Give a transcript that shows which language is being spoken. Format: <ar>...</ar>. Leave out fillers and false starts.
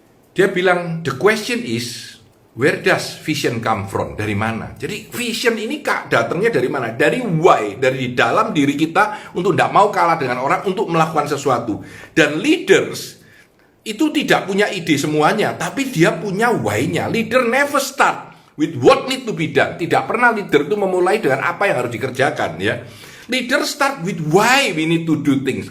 <en>Dia bilang the question is where does vision come from?</en> <id>Dari mana? Jadi vision ini datangnya dari mana? Dari why, dari dalam diri kita untuk tidak mau kalah dengan orang untuk melakukan sesuatu. Dan leaders itu tidak punya ide semuanya, tapi dia punya why-nya.</id> <en>Leader never start with what need to be done.</en> <id>Tidak pernah leader itu memulai dengan apa yang harus dikerjakan ya.</id> <en>Leader start with why we need to do things.</en>